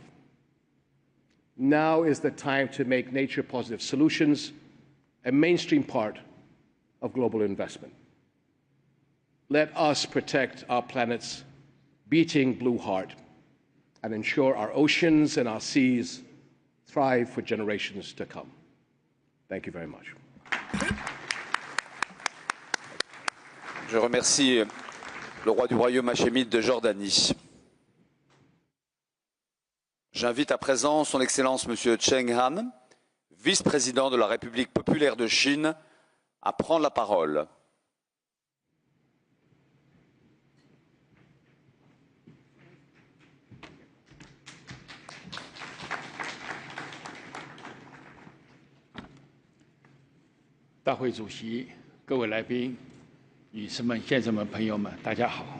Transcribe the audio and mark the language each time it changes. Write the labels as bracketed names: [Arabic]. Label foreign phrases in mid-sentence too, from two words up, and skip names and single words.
[English] Now is the time to make nature-positive solutions a mainstream part of global investment. Let us protect our planet's beating blue heart and ensure our oceans and our seas thrive for generations to come. Thank you very much. [French] Je remercie le roi du royaume hachémite de Jordanie. J'invite à présent son Excellence M. Cheng Han, vice-président de la République populaire de Chine, à prendre la parole. [Chinese] 大会主席、各位来宾、女士们、先生们、朋友们，大家好！